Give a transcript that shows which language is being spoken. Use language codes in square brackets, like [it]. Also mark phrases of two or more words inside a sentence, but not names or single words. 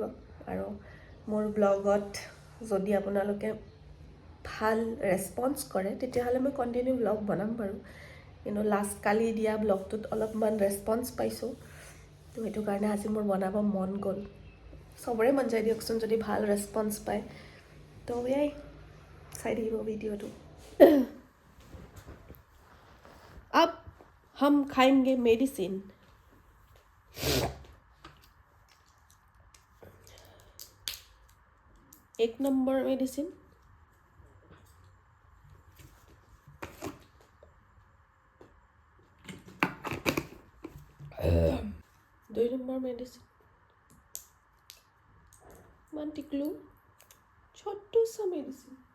[as] আৰু মোৰ ব্লগত যদি আপোনালোকে ভাল ৰেছপন্স কৰে তেতিয়াহ'লে মই [en] continue blog [as] বনাম বাৰু, কিন্তু কালি দিয়া ব্লগটোত অলপমান ৰেছপন্স পাইছোঁ, তো সেইটো কাৰণে আজি মোৰ বনাব মন গ'ল। চবৰে মন যায় দিয়কচোন যদি ভাল ৰেছপন্স পায়। তো এয়াই চাই থাকিব ভিডিঅ'টো। [hi] अब हम खाएंगे मेडिसिन। एक [en] number medicine, [hi] दुई [en] number medicine, [hi] मान टिकलू छोटू सा मेडिसिन,